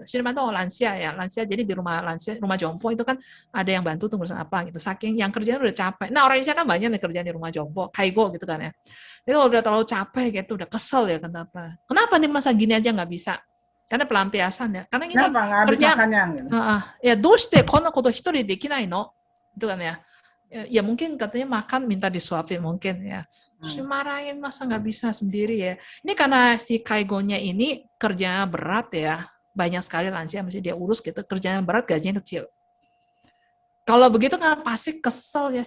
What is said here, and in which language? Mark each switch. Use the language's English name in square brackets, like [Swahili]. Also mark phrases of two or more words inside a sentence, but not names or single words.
[Indonesian] Shiruba itu lansia ya, lansia. Jadi di rumah lansia, rumah jompo itu kan ada yang bantu tuh ngurusin apa gitu. Saking yang kerjanya udah capek. Nah orang Indonesia kan banyak nih kerjaan di rumah jompo, kaigo gitu kan ya. Jadi kalau udah terlalu capek gitu, udah kesel ya kenapa? Kenapa nih masa gini aja nggak bisa? Karena pelampiasan ya. Karena ini kerja. Gitu. Ya, [Japanese] どうしてこのこと一人できないの? [Indonesian] Itu kan ya. Ya mungkin katanya makan minta disuapin mungkin ya. Terus marahin masa nggak bisa sendiri ya. Ini karena si kaigonya ini kerjanya berat ya. Banyak sekali lansia mesti dia urus gitu. Kerjanya berat, gajinya kecil. Kalau begitu kan pasti kesel ya.